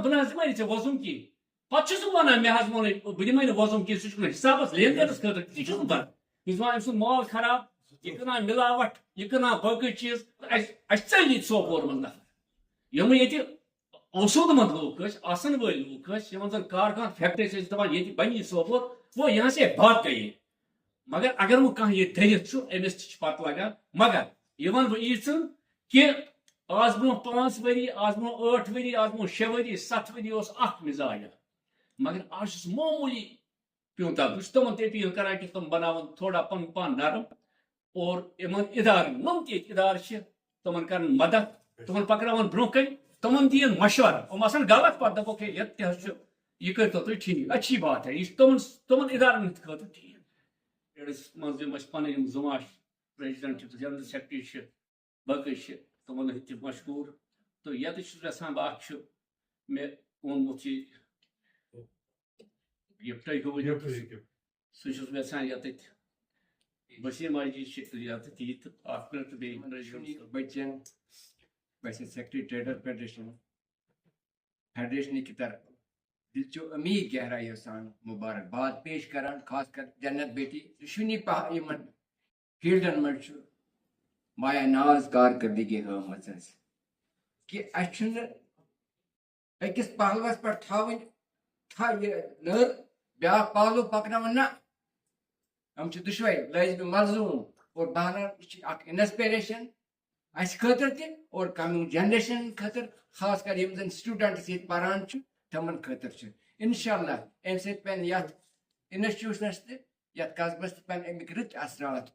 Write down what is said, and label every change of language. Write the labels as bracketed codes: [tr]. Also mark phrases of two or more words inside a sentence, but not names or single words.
[ks] بہٕ نہ حظ دِمے نہٕ ژےٚ وۄزُم کینٛہہ پَتہٕ چھُس بہٕ وَنان مےٚ حظ ووٚنُے بہٕ دِمے نہٕ وۄزُم کینٛہہ سُہ چھُ کٕنان حِسابَس لین دینَس خٲطرٕ تہِ چھُس بہٕ بَران بہٕ چھُس وَنان أمۍ سُنٛد مال خراب یہِ کٕنان مِلاوَٹھ یہِ کٕنان باقٕے چیٖز اَسہِ ژٔلۍ ییٚتہِ سوپور منٛز نفر یِم ییٚتہِ اوسوٗد منٛد لوٗکھ ٲسۍ آسن وٲلۍ لوٗکھ ٲسۍ یِمن زَن کارخان فیکٹری ٲسۍ دَپان ییٚتہِ بَنہِ یہِ سوپور [ur] وہ یہاں سے بھاگ گٔیے [ks] مگر اگر وۄنۍ کانٛہہ ییٚتہِ دٔرِتھ چھُ أمِس تہِ چھِ پَتہٕ لگان مگر یہِ وَنہٕ بہٕ ییٖژٕن کہِ آز برونٛہہ 5 ؤری آز برونٛہہ 8 ؤری آز برونٛہہ 6 ؤری 7 ؤری اوس اکھ مِزاج مگر آز چھُس معموٗلی پیوٗنٛتاہ بہٕ چھُس تِمن تہِ اپیٖل کران کہِ تِم بَناوَن تھوڑا پَنُن پان نرم اور یِمن اِدارن یِم تہِ ییٚتہِ اِدارٕ چھِ تِمن کرن مدد تِمن پَکناوَن برونٛہہ کَنہِ تِمن دِیِن مشورٕ یِم آسن غلط پَتہٕ دَپوکھ ہے ییٚتہِ تہِ حظ چھُ یہِ کٔرۍتو تُہۍ ٹھیٖک [ur] اچھی بات ہے [ks] یہِ چھُ تِمن اِدارن ہٕنٛدِ خٲطرٕ ٹھیٖک ایڈس منٛز یِم اَسہِ پَنٕنۍ یِم زُما پریزِڈنٹ چھِ [en] general secretary [ks] چھِ باقٕے چھِ تِمن ہٕنٛدۍ تہِ مشہوٗر تہٕ ییٚتہِ چھُس یژھان بہٕ اکھ چھُ مےٚ ووٚنمُت یہِ گفٹے ہیوٗ سُہ چھُس بہٕ یژھان ییٚتٮ۪تھ وسیٖم ماجی چھِ ییٚتٮ۪تھ یہِ تہٕ اکھ مِنٹ تہٕ بیٚیہِ بچن ویسے سیکٹری ٹریڈر فیڈریشن [ur] کی طرف [ks] دل چو امید گہرائی سان مبارکباد پیش کران خاص کر جنت بیٹی شنی پہ یمن فیلڈن من مایا ناز کارکردگی ہمت کہ اچھن اکس پہلوس پہ نر بیا پہلو پکناون نا ہم دشوے لازم ملزوم اور بہرحال انسپریشن اس خاطر تہ اور [en] coming generation [ks] خاطر خاص کر یم زن سٹوڈنٹس یہ پران تمن خاطر انشاءاللہ ام سۭتۍ پٮ۪ن یتھ انسٹیوشنس تہ یتھ قصبس تہ پٮ۪ن امیک رٕتۍ اثرات